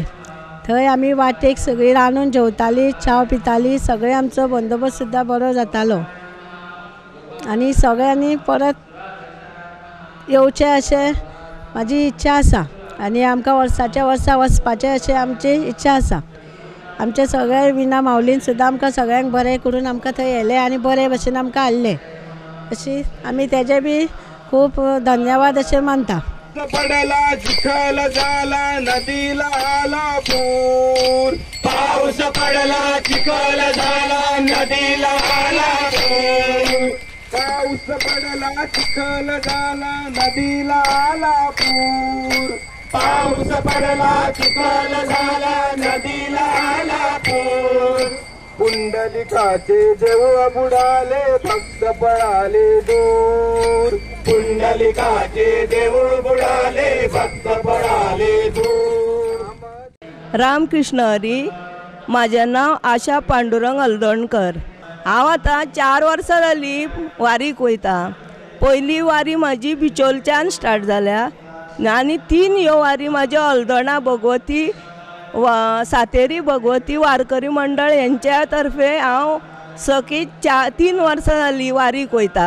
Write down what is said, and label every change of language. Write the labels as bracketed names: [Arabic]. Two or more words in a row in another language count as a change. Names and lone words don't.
[Konkani] थंय आमी वाटेक सगळीं रांदून जेवतालीं, च्या पितालीं, सगळें आमचो बंदोबस्त सुद्दां बरो जातालो आनी सगळ्यांनी परत येवचें अशें म्हाजी इच्छा आसा आनी आमकां वर्साच्या वर्सा वचपाचें अशें आमची इच्छा आसा। आमचे सगळे विना माऊलीन सुद्दां आमकां सगळ्यांक बरें करून आमकां थंय व्हेलें आनी बरे भशेन आमकां हाडलें। अशी आमी तेजे बी खूब धन्यवाद अशें मानता। [Marathi] पडला चिखल झाला नदीला आला पूर, पाऊस पडला चिखल झाला नदीला आला पूर, पाऊस पडला चिखल झाला नदीला आला पूर, पाऊस पडला चिखल झाला नदीला आला पूर, पुंडलिकाचे जेव्हा बुडाले भक्त पळाले दूर, पुंडलिकाचे देऊळ बुडाले भक्त पळाले दूर। रामकृष्ण हरी। माझे नाव आशा पांडुरंग हलदणकर। [Konkani] हांव आतां 4 वर्सां जालीं वारीक वयता। पयली वारी म्हाजी बिचोलच्यान स्टार्ट जाल्या आनी 3 ह्यो वारी म्हाज्यो हलदणा भगवती सातेरी भगवती वारकरी मंडळ यांच्या तर्फे हांव सकी 3 वर्सां जालीं वारीक वयता।